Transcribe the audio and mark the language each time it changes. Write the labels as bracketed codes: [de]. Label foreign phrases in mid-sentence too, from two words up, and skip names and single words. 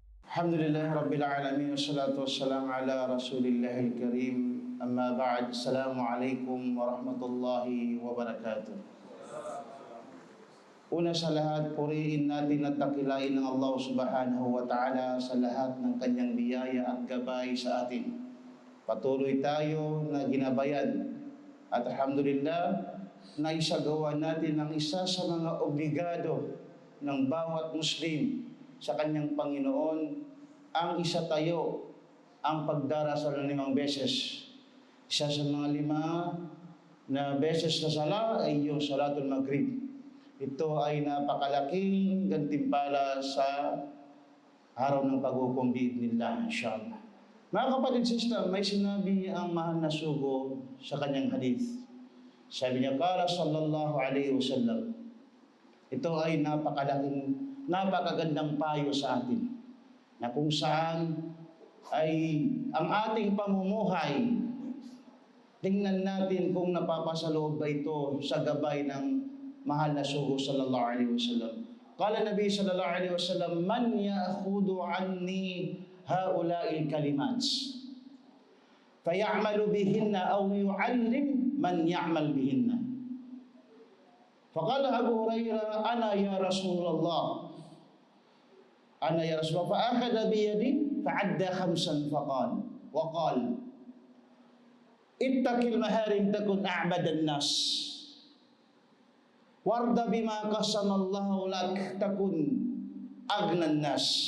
[ar] الحمد لله رب العالمين والصلاة والسلام على رسول الله الكريم. أما بعد. السلام عليكم ورحمة الله وبركاته. [tl] Una sa lahat, purihin natin at dakilain ng Allah [ar] سبحانه وتعالى [tl] sa lahat ng kanyang biyaya at gabay sa atin. Patuloy tayo na ginabayan at alhamdulillah na isagawa natin ang isa sa mga obligado ng bawat Muslim sa kanyang Panginoon, ang isa tayo ang pagdarasal ng 5 beses. Isa sa mga 5 na beses na sala ay yung Salatul Maghrib. Ito ay napakalaking gantimpala sa araw ng paghukom [ar] بإذن الله، إن شاء الله. [tl] Mga kapatid sa Islam, may sinabi ang mahal na sugo sa kanyang hadith. Sabi niya, [ar] قال صلى الله عليه وسلم, [tl] ito ay napakagandang payo sa atin na kung saan ay ang ating pamumuhay, tingnan natin kung napapasaloob ba ito sa gabay ng mahal na sugo [ar] صلى الله عليه وسلم. قال النبي صلى الله عليه وسلم، من يأخذ عني هؤلاء الكلمات فيعمل بهن أو يعلم من يعمل بهن. فقال أبو هريرة، أنا يا رسول الله، أنا يا رسول الله، فأخذ بيدي فعد 5 فقال وقال اتق المحارم تكن أعبد الناس وارض بما قسم الله لك تكن أغنى الناس